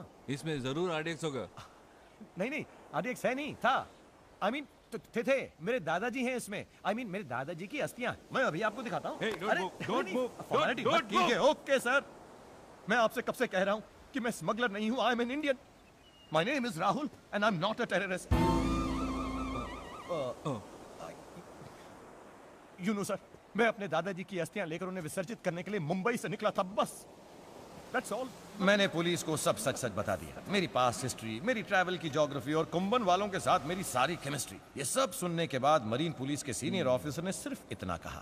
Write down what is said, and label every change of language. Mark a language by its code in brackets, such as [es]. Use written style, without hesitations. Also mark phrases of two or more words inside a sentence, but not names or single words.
[hi] इसमें जरूर RDX होगा नहीं RDX है नहीं था [en] I mean [hi] थे मेरे दादाजी हैं इसमें [en] I mean [hi] मेरे दादाजी की अस्थियां मैं अभी आपको दिखाता हूँ [en] okay sir [hi] मैं आपसे कब से कह रहा हूँ कि मैं स्मगलर नहीं हूँ [en] I am an Indian my name is Rahul and I am not a terrorist you know sir [hi] मैं अपने दादाजी की अस्थियां लेकर उन्हें विसर्जित करने के लिए मुंबई से निकला था बस [en] That's all. [hi] मैंने पुलिस को सब सच सच बता दिया मेरी [en] past history [hi] मेरी ट्रैवल की ज्योग्राफी और कुंभन वालों के साथ मेरी सारी केमिस्ट्री ये सब सुनने के बाद मरीन पुलिस के [en] senior officer [hi] ने सिर्फ इतना कहा